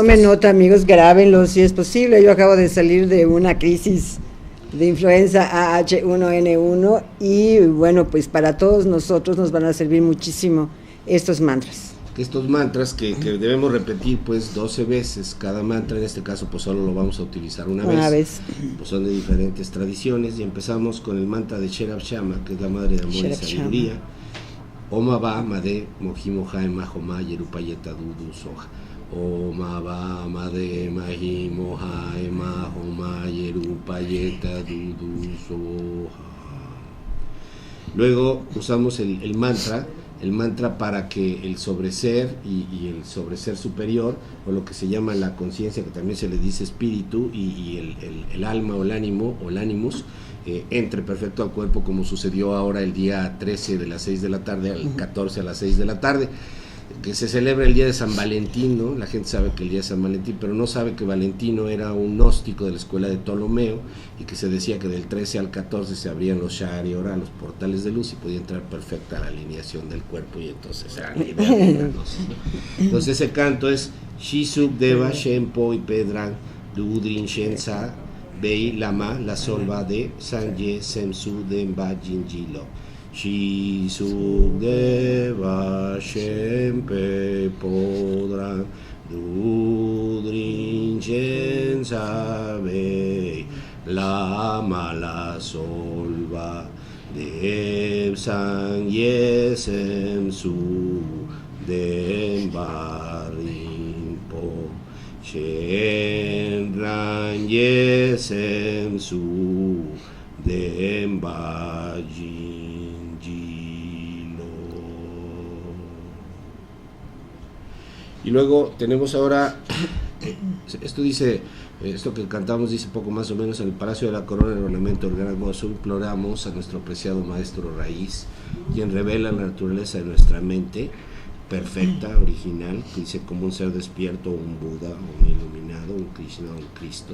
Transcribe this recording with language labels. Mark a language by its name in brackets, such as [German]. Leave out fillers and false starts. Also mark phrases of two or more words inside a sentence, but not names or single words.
[Spanish] Tomen nota, amigos, grábenlo si es posible. Yo acabo de salir de una crisis de influenza AH1N1 y bueno, pues para todos nosotros nos van a servir muchísimo estos mantras. Estos mantras que debemos repetir pues 12 veces cada mantra, en este caso pues solo lo vamos a utilizar una vez. Pues son de diferentes tradiciones y empezamos con el mantra de Sherab Shama, que es la madre de amor y sabiduría. Oma va made mojimoja emajoma yerupayeta dudu soja. Oma va made mahimoja emajoma yerupayeta dudu soja. Luego usamos el mantra para que el sobreser y el sobreser superior, o lo que se llama la conciencia, que también se le dice espíritu, y el alma o el ánimo o el animus, entre perfecto al cuerpo, como sucedió ahora el día 13 de las 6 de la tarde al 14 a las 6 de la tarde, que se celebra el día de San Valentín, ¿no? La gente sabe que el día de San Valentín, pero no sabe que Valentino era un gnóstico de la escuela de Ptolomeo, y que se decía que del 13 al 14 se abrían los Shari Ora, los portales de luz, y podía entrar perfecta la alineación del cuerpo, y entonces era la idea de la gnosis, ¿no? Entonces ese canto es Shizuk Deva Shempo y Pedran Dudrin Shensa Bei Lama La Solva de Sanje Semsu Demba Jinjilo. Shizuk Deva Shempe Podran Dudrin Shensa Bei Lama La Solva de Sanje Semsu Demba Rinpo Shenran Yesem Su Demba Jinjilo. Y luego tenemos ahora, esto dice, esto que cantamos dice poco más o menos: en el Palacio de la Corona, el ornamento del gran gozo, imploramos a nuestro preciado Maestro Raíz, quien revela la naturaleza de nuestra mente perfecta, original, que dice como un ser despierto, un Buda, un iluminado, un Krishna, un Cristo.